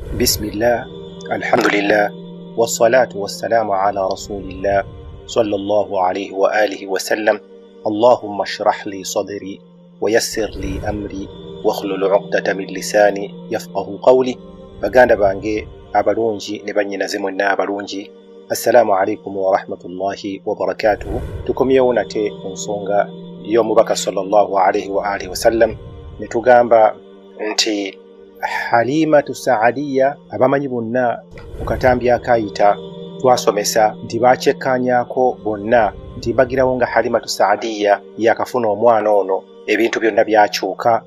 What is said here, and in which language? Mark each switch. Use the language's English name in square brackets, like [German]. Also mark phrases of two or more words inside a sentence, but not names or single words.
[Arabic] بسم الله الحمد لله والصلاة والسلام على رسول الله صلى الله عليه وآله وسلم. اللهم اشرح لي صدري ويسر لي أمري واخلل عقدة من لساني يفقه قولي. [Ganda] baganda bange abalungi ne bannyinaze mwenna abalungi, [Arabic] السلام عليكم ورحمة الله وبركاته. [Ganda] Tukomyewo nate ku nsonga y'omubaka [Arabic] صلى الله عليه وآله وسلم [Ganda] ne tugamba nti Halimatu Saadiya abamanyi bonna mu katambi akayita twasomesa nti bakyekkaanyaako bonna nti bagirawo nga Halimatu Saadiya yakafuna omwana ono ebintu byonna byakyuka.